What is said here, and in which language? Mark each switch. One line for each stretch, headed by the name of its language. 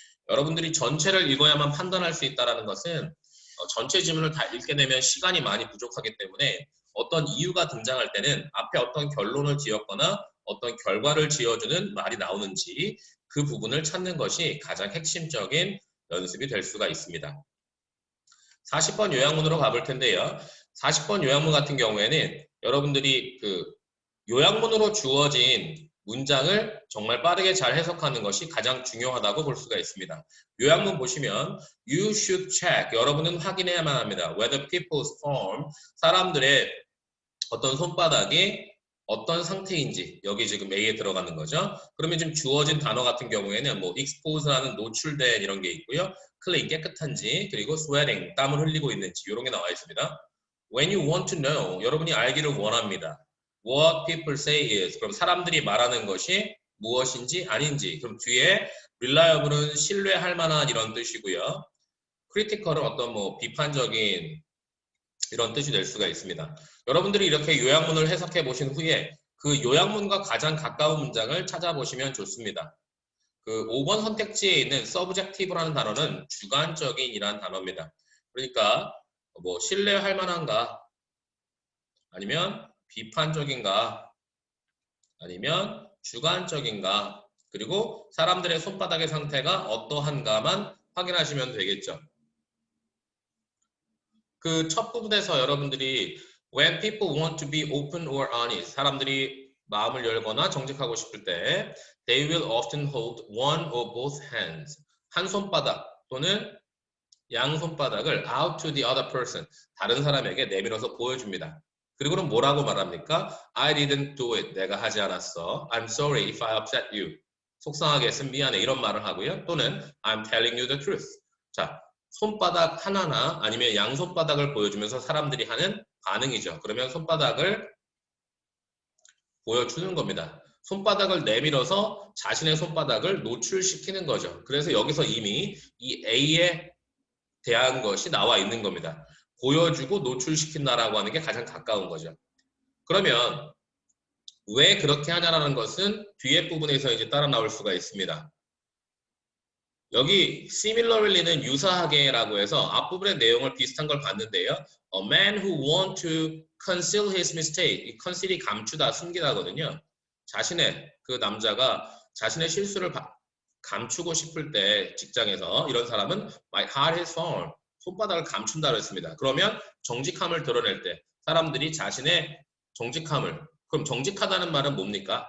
Korean: 여러분들이 전체를 읽어야만 판단할 수 있다는 것은 전체 지문을 다 읽게 되면 시간이 많이 부족하기 때문에 어떤 이유가 등장할 때는 앞에 어떤 결론을 지었거나 어떤 결과를 지어주는 말이 나오는지 그 부분을 찾는 것이 가장 핵심적인 연습이 될 수가 있습니다. 40번 요약문으로 가볼 텐데요. 40번 요약문 같은 경우에는 여러분들이 그 요약문으로 주어진 문장을 정말 빠르게 잘 해석하는 것이 가장 중요하다고 볼 수가 있습니다. 요약문 보시면
English: You should check.
Korean: 여러분은 확인해야만 합니다.
English: Whether people's palm,
Korean: 사람들의 어떤 손바닥이 어떤 상태인지 여기 지금 A에 들어가는 거죠. 그러면 지금 주어진 단어 같은 경우에는 뭐 expose라는 노출된 이런 게 있고요. clean 깨끗한지 그리고 sweating 땀을 흘리고 있는지 이런 게 나와 있습니다.
English: When you want to know,
Korean: 여러분이 알기를 원합니다.
English: What people say is,
Korean: 그럼 사람들이 말하는 것이 무엇인지 아닌지. 그럼 뒤에 reliable은 신뢰할 만한 이런 뜻이고요. critical은 어떤 뭐 비판적인 이런 뜻이 될 수가 있습니다. 여러분들이 이렇게 요약문을 해석해 보신 후에 그 요약문과 가장 가까운 문장을 찾아보시면 좋습니다. 그 5번 선택지에 있는 subjective라는 단어는 주관적인이라는 단어입니다. 그러니까 뭐 신뢰할 만한가 아니면 비판적인가 아니면 주관적인가 그리고 사람들의 손바닥의 상태가 어떠한가만 확인하시면 되겠죠. 그 첫 부분에서 여러분들이
English: when people want to be open or honest,
Korean: 사람들이 마음을 열거나 정직하고 싶을 때
English: they will often hold one or both hands,
Korean: 한 손바닥 또는 양 손바닥을
English: out to the other person,
Korean: 다른 사람에게 내밀어서 보여줍니다. 그리고는 뭐라고 말합니까?
English: I didn't do it,
Korean: 내가 하지 않았어.
English: I'm sorry if I upset you,
Korean: 속상하게 했으면 미안해, 이런 말을 하고요. 또는
English: I'm telling you the truth.
Korean: 자, 손바닥 하나나 아니면 양손바닥을 보여주면서 사람들이 하는 반응이죠. 그러면 손바닥을 보여주는 겁니다. 손바닥을 내밀어서 자신의 손바닥을 노출시키는 거죠. 그래서 여기서 이미 이 A에 대한 것이 나와 있는 겁니다. 보여주고 노출시킨다라고 하는 게 가장 가까운 거죠. 그러면 왜 그렇게 하냐라는 것은 뒤에 부분에서 이제 따라 나올 수가 있습니다. 여기 similarly는 유사하게라고 해서 앞부분의 내용을 비슷한 걸 봤는데요.
English: A man who want to conceal his mistake.
Korean: 이 conceal이 감추다, 숨기다거든요. 자신의 그 남자가 자신의 실수를 감추고 싶을 때 직장에서 이런 사람은
English: might hide his fault.
Korean: 손바닥을 감춘다고 했습니다. 그러면 정직함을 드러낼 때 사람들이 자신의 정직함을, 그럼 정직하다는 말은 뭡니까?